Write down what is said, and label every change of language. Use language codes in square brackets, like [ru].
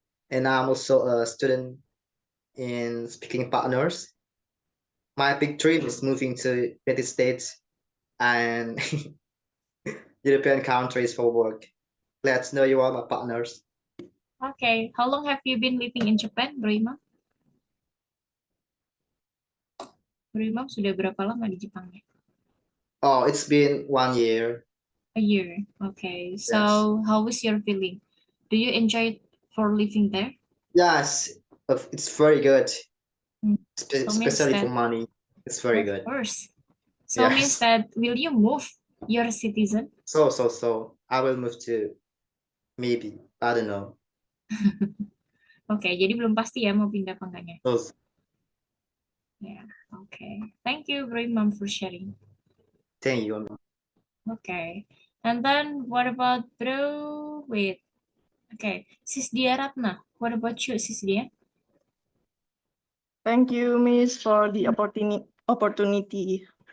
[en] And I'm also a student in speaking partners. My big dream is moving to United States and European countries for work. Let's know you all my partners. Okay. How long have you been living in Japan, Bro Imam? [id] Bro Imam sudah berapa lama di Jepang ya? [en] Oh, it's been 1 year. A year. Okay. So how is your feeling? Do you enjoy it for living there? Yes, it's very good. So means Especially for that- money. It's very good. Of course. So means that will you move your citizen? So I will move to maybe. I don't know. [id] Oke, jadi belum pasti ya mau pindah apa enggaknya. [en] So, [id] Ya, oke. [en] Thank you, Bro Imam, for sharing. thank you. Okay. And then what about Bro? Wait. Okay. Sis Dia Ratna. What about you, Sis Dia? Thank you, Miss, for the opportunity.